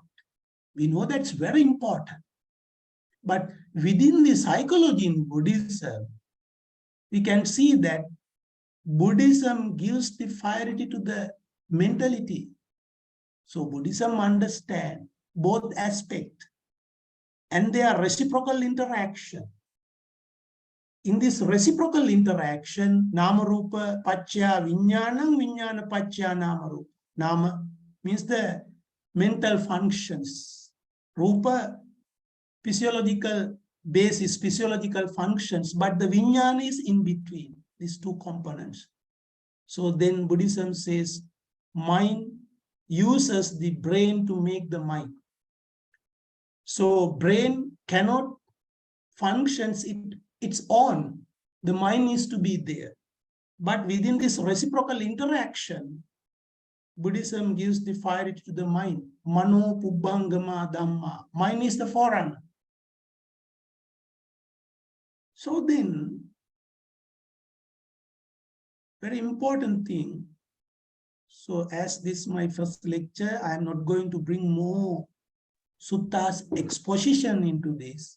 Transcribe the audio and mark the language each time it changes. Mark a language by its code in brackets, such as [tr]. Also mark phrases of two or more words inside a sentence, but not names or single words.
[en] We know that's very important. But within the psychology in Buddhism, we can see that Buddhism gives the priority to the mentality. So Buddhism understands both aspects and their reciprocal interaction. In this reciprocal interaction, [pi] Nama Rupa Paccha Vijnanam, Vijnana Paccha Nama Rupa. [en] Nama means the mental functions. Rupa, physiological basis, physiological functions, but the Vijnana is in between these two components. So then Buddhism says, mind uses the brain to make the mind. So brain cannot function its own. The mind needs to be there. But within this reciprocal interaction, Buddhism gives the priority to the mind. [pi] Mano pubbangama dhamma. [en] Mind is the forerunner. So then, very important thing. So as this is my first lecture, I am not going to bring more suttas exposition into this.